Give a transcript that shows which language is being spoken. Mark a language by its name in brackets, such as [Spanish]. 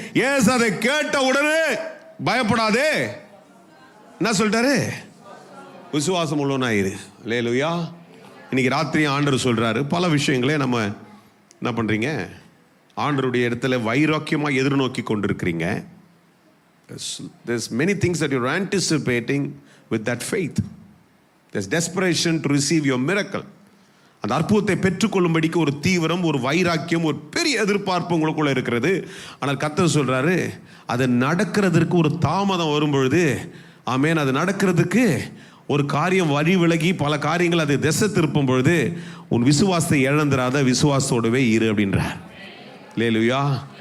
[Tamil] ஏசு அதை கேட்ட உடனே பயப்படாதே, என்ன சொல்லிட்டாரு? விசுவாசம் உள்ளவனாயிரு. அல்லேலூயா. இன்னைக்கு ராத்திரி ஆண்டவர் சொல்றாரு, பல விஷயங்களே நம்ம என்ன பண்றீங்க? ஆண்டவருடைய இடத்துல வைராக்கியமாக எதிர்நோக்கி கொண்டிருக்கிறீங்க. [English] There's many things that you're anticipating with that faith. There's desperation to receive your miracle. [Tamil] அந்த அற்புதத்தை பெற்றுக்கொள்ளும்படிக்கு ஒரு தீவிரம், ஒரு வைராக்கியம், ஒரு பெரிய எதிர்பார்ப்பு உங்களுக்குள்ள இருக்கிறது. ஆனால் கர்த்தர் சொல்றாரு, அது நடக்கிறதுக்கு ஒரு தாமதம் வரும்பொழுது, ஆமென், அது நடக்கிறதுக்கு ஒரு காரியம் வழி விலகி பல காரியங்கள் அது திசை திருப்பும் பொழுது உன் விசுவாசத்தை இழந்துராத, விசுவாசத்தோடவே இரு அப்படின்றார். அல்லேலூயா.